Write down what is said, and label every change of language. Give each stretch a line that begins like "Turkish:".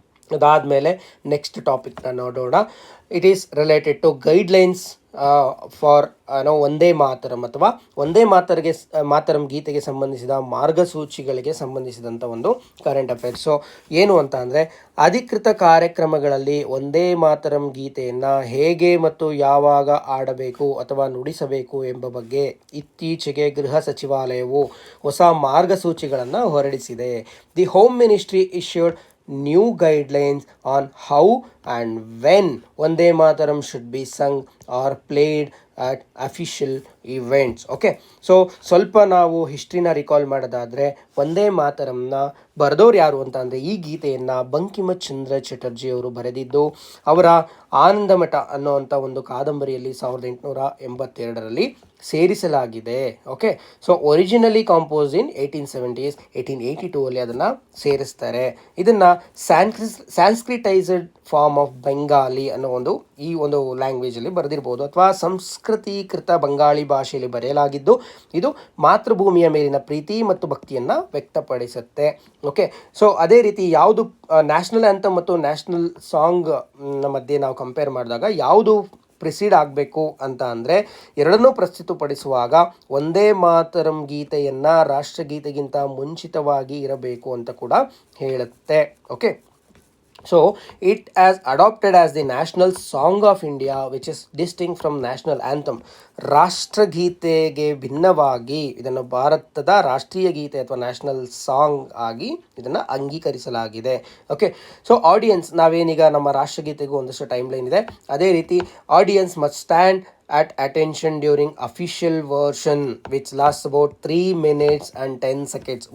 Kannada: ಅದಾದಮೇಲೆ ನೆಕ್ಸ್ಟ್ ಟಾಪಿಕ್ನ ನೋಡೋಣ.
English: it is related to guidelines for Vande Mataram
Kannada: ಅಥವಾ ವಂದೇ ಮಾತರಂ ಗೀತೆಗೆ ಸಂಬಂಧಿಸಿದ ಮಾರ್ಗಸೂಚಿಗಳಿಗೆ ಸಂಬಂಧಿಸಿದಂಥ ಒಂದು ಕರೆಂಟ್ ಅಫೇರ್ಸ್. ಸೊ ಏನು ಅಂತ ಅಂದರೆ, ಅಧಿಕೃತ ಕಾರ್ಯಕ್ರಮಗಳಲ್ಲಿ ವಂದೇ ಮಾತರಂ ಗೀತೆಯನ್ನು ಹೇಗೆ ಮತ್ತು ಯಾವಾಗ ಆಡಬೇಕು ಅಥವಾ ನುಡಿಸಬೇಕು ಎಂಬ ಬಗ್ಗೆ ಇತ್ತೀಚೆಗೆ ಗೃಹ ಸಚಿವಾಲಯವು ಹೊಸ ಮಾರ್ಗಸೂಚಿಗಳನ್ನು ಹೊರಡಿಸಿದೆ.
English: The home ministry issued new guidelines on how and when Vande Mataram should be sung or played at official events.
Kannada: Okay, so ಸ್ವಲ್ಪ ನಾವು ಹಿಸ್ಟ್ರಿನ ರಿಕಾಲ್ ಮಾಡೋದಾದರೆ, ವಂದೇ ಮಾತರಂನ ಬರೆದವ್ರು ಯಾರು ಅಂತ ಅಂದರೆ, ಈ ಗೀತೆಯನ್ನು ಬಂಕಿಮಚಂದ್ರ ಚಟರ್ಜಿ ಅವರು ಬರೆದಿದ್ದು ಅವರ ಆನಂದಮಠ ಅನ್ನೋವಂಥ ಒಂದು ಕಾದಂಬರಿಯಲ್ಲಿ 1882 ಸೇರಿಸಲಾಗಿದೆ.
English: okay, so originally compose in 1870s, 1882
Kannada: ಅದನ್ನು ಸೇರಿಸ್ತಾರೆ. ಇದನ್ನು
English: sanskritized form of Bengali
Kannada: ಅನ್ನೋ ಈ ಒಂದು ಲ್ಯಾಂಗ್ವೇಜಲ್ಲಿ ಬರೆದಿರ್ಬೋದು, ಅಥವಾ ಸಂಸ್ಕೃತೀಕೃತ ಬಂಗಾಳಿ ಭಾಷೆಯಲ್ಲಿ ಬರೆಯಲಾಗಿದ್ದು ಇದು ಮಾತೃಭೂಮಿಯ ಮೇಲಿನ ಪ್ರೀತಿ ಮತ್ತು ಭಕ್ತಿಯನ್ನು ವ್ಯಕ್ತಪಡಿಸುತ್ತೆ. ಓಕೆ, ಸೊ ಅದೇ ರೀತಿ ಯಾವುದು ನ್ಯಾಷನಲ್ ಆ್ಯಂಥಮ್ ಮತ್ತು ನ್ಯಾಷನಲ್ ಸಾಂಗ್ ಮಧ್ಯೆ ನಾವು ಕಂಪೇರ್ ಮಾಡಿದಾಗ ಯಾವುದು ಪ್ರಿಸೀಡ್ ಆಗಬೇಕು ಅಂತ ಅಂದರೆ, ಎರಡನ್ನೂ ಪ್ರಸ್ತುತಪಡಿಸುವಾಗ ವಂದೇ ಮಾತರಂ ಗೀತೆಯನ್ನು ರಾಷ್ಟ್ರಗೀತೆಗಿಂತ ಮುಂಚಿತವಾಗಿ ಇರಬೇಕು ಅಂತ ಕೂಡ ಹೇಳುತ್ತೆ.
English: Okay, so it has adopted as the national song of India, which is distinct from national anthem.
Kannada: ರಾಷ್ಟ್ರಗೀತೆಗೆ ಭಿನ್ನವಾಗಿ ಇದನ್ನು ಭಾರತದ ರಾಷ್ಟ್ರೀಯ ಗೀತೆ ಅಥವಾ ನ್ಯಾಷನಲ್ ಸಾಂಗ್ ಆಗಿ ಇದನ್ನು ಅಂಗೀಕರಿಸಲಾಗಿದೆ.
English: okay, so audience,
Kannada: ನಾವೇನೀಗ ನಮ್ಮ ರಾಷ್ಟ್ರಗೀತೆಗೂ ಒಂದಷ್ಟು ಟೈಮ್ ಲೈನ್ ಇದೆ, ಅದೇ ರೀತಿ
English: Audience must stand at attention during official version which lasts about 3 minutes and 10 seconds.